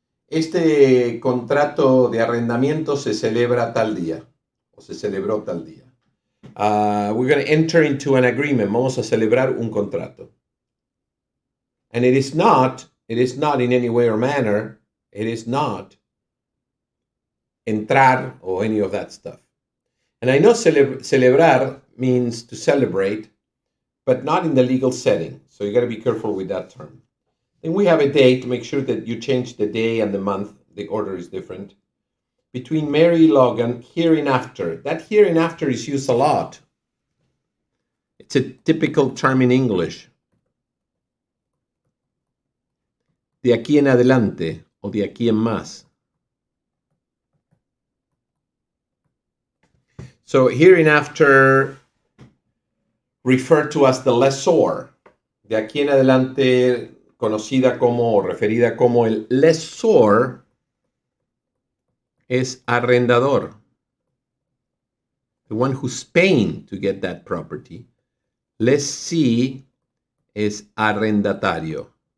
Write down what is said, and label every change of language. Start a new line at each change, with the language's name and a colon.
Spanish: Este contrato de arrendamiento se celebra tal día. O se celebró tal día.
English: We're going to enter into an agreement.
Spanish: Vamos a celebrar un contrato.
English: And it is not in any way or manner, it is not entrar, or any of that stuff. And I know celebrar means to celebrate, but not in the legal setting. So you got to be careful with that term. Then we have a date. Make sure that you change the day and the month. The order is different. Between Mary Logan, hereinafter. That hereinafter is used a lot. It's a typical term in English.
Spanish: De aquí en adelante, o de aquí en más.
English: So hereinafter referred to as the lessor.
Spanish: De aquí en adelante, conocida como o referida como el lessor, es arrendador.
English: The one who's paying to get that property.
Spanish: Lessee es arrendatario.